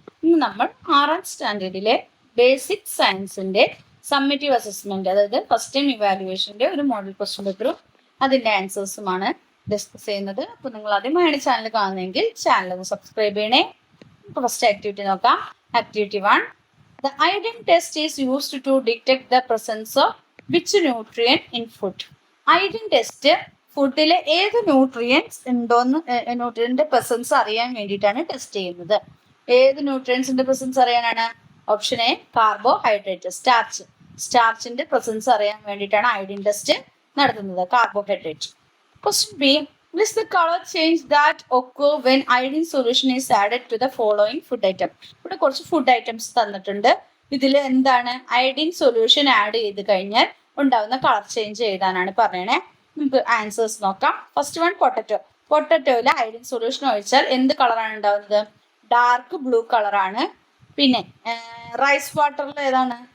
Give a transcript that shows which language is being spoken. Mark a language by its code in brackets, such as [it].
[ml] ഇന്ന് നമ്മൾ 6ാം സ്റ്റാൻഡേർഡിലെ ബേസിക് സയൻസിന്റെ സമ്മേറ്റീവ് അസസ്മെന്റ്, അതായത് ഫസ്റ്റ് ടൈം ഇവാലുവേഷന്റെ ഒരു മോഡൽ ക്വസ്റ്റ്യൻ പേപ്പറും അതിന്റെ ആൻസേഴ്സുമാണ് ഡിസ്കസ് ചെയ്യുന്നത്. അപ്പൊ നിങ്ങൾ ആദ്യമായാണ് ചാനൽ കാണുന്നതെങ്കിൽ ചാനൽ ഒന്ന് സബ്സ്ക്രൈബ് ചെയ്യണേ. നമുക്ക് ഫസ്റ്റ് ആക്ടിവിറ്റി നോക്കാം. Activity 1. [en] The iodine test is used to detect the presence of which nutrient in food? [ml] Iodine test ഫുഡിലെ ഏത് ന്യൂട്രിയൻസ് ഉണ്ടോന്ന്, ന്യൂട്രിയന്റെ പ്രസൻസ് അറിയാൻ വേണ്ടിയിട്ടാണ് ടെസ്റ്റ് ചെയ്യുന്നത്. ഏത് ന്യൂട്രിയൻസിന്റെ പ്രസൻസ് അറിയാനാണ്? ഓപ്ഷൻ എ കാർബോഹൈഡ്രേറ്റ്, സ്റ്റാർച്ചിന്റെ പ്രസൻസ് അറിയാൻ വേണ്ടിയിട്ടാണ് അയോഡിൻ ടെസ്റ്റ് നടത്തുന്നത്, carbohydrate. Question B. [en] What is the color change that occur when iodine solution is added to the following food item? [ml] ഇവിടെ കുറച്ച് ഫുഡ് ഐറ്റംസ് തന്നിട്ടുണ്ട്. ഇതിൽ എന്താണ് അയോഡിൻ സൊല്യൂഷൻ ആഡ് ചെയ്ത് കഴിഞ്ഞാൽ ഉണ്ടാവുന്ന കളർ ചേഞ്ച് എഴുതാനാണ് പറയണേ. നമുക്ക് ആൻസേഴ്സ് നോക്കാം. First one potato. പൊട്ടറ്റോയിൽ iodine solution ഒഴിച്ചാൽ എന്ത് കളറാണ് ഉണ്ടാവുന്നത്? ഡാർക്ക് ബ്ലൂ കളറാണ്. പിന്നെ റൈസ് വാട്ടറിൽ ഏതാണ്?